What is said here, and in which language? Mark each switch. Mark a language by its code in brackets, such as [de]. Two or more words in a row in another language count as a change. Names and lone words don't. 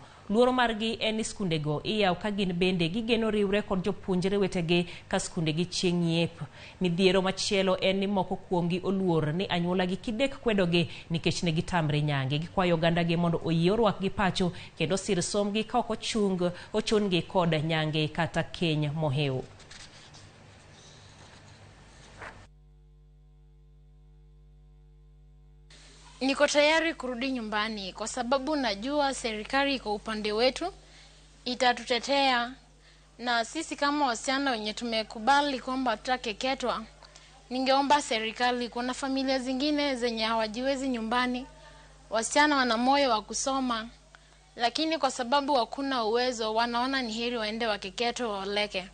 [luo] Luoro margi en ni skundego iyaw ka gin bende gigeno riwre kod jopuonjre wetegi ka skundegi chieng' yep. Midhiero machielo en ni moko kuomgi oluor ni anyuolagi kidek kwedogi nikech ne gitamre nyange. Gikwayo ogandagi mondo oyie orwakgi pacho kendo sir somgi ka ok ochungi kod nyange kata keny mohew. [sw] Niko tayari kurudi nyumbani kwa sababu najua serikali iko upande wetu, itatutetea, na sisi kama wasichana wenye tumekubali kwamba tutakeketwa, ningeomba serikali, kuna familia zingine zenye hawajiwezi nyumbani, wasichana wana moyo wa kusoma, lakini kwa sababu hakuna uwezo wanaona ni heri waende wakeketwe waoleke.